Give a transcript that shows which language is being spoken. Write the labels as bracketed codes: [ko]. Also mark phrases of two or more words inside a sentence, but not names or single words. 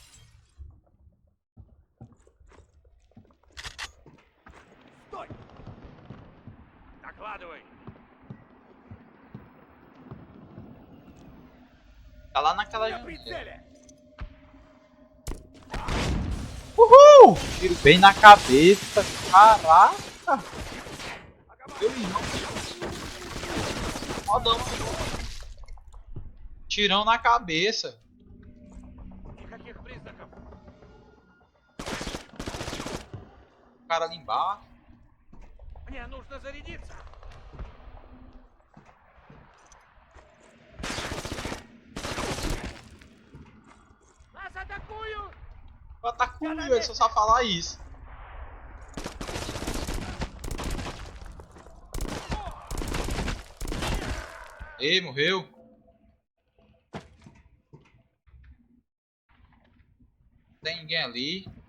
[ru] Стой! Докладывай! [pt] Tá lá naquela [ru] На [pt] janela. [ru] прицеле! [pt] Uhul! Tiro bem na cabeça. Caraca! Meu irmão. Rodão. Tirão na cabeça. [ru] Никаких признаков! [pt] O cara ali embaixo. [ru] Мне нужно зарядиться! Нас атакуют! [pt] Eu ataco ele, só sabe falar isso. Ei, morreu. Tem ninguém ali.